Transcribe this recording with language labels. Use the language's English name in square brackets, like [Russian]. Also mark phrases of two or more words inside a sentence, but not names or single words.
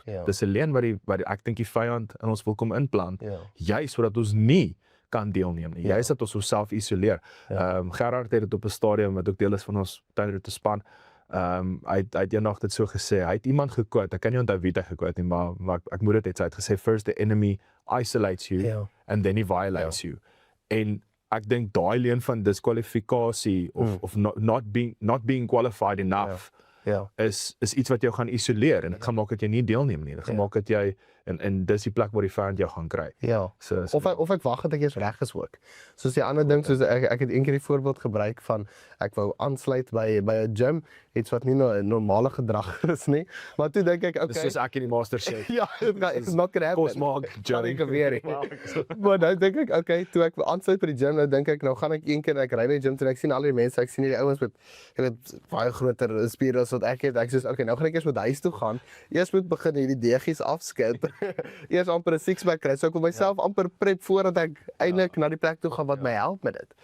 [Afrikaans] Dis 'n leuen wat ek dink die vyand in ons wil kom inplant, juis sodat ons nie kan deelneem nie. Juis dat ons onsself isoleer. Gerard het dit op 'n stadium wat ook deel is van ons tydroete span. Hy het eendag dit so gesê. Hy het iemand gequote. Ek kan nie onthou wie hy gequote nie, maar ek moet dit net sê. Hy het gesê, [English] first the enemy isolates you and then he violates you. [Afrikaans] En ek dink daai leuen van diskwalifikasie of [English] not being qualified enough [Afrikaans] is iets wat jou gaan isoleer en dit gaan maak dat jy nie deelneem nie. Dit gaan maak dat jy en dis die plek waar die vyand jou gaan kry. So, of ek wag dat ek eers reg is ook. Soos die ander ding, soos ek het eendag die voorbeeld gebruik van ek wou aansluit by 'n gym, iets wat nie normale gedrag is nie. Maar toe dink ek, okay, dis soos ek in die MasterChef. [English] It's not gonna happen. [Afrikaans] Kos maak gym. Maar nou dink ek, okay, toe ek aansluit by die gym, nou dink ek, nou gaan ek een keer en ek ry by die gym en ek sien al die mense, ek sien hierdie ouens met baie groter spiere as wat ek het. Ek sê, okay, nou gaan ek eers met huis toe gaan. Eers moet begin hierdie deegies afskit. Eers amper 'n six-pack kry. So ek wil myself amper prep voordat ek eintlik na die plek toe gaan wat my help met dit.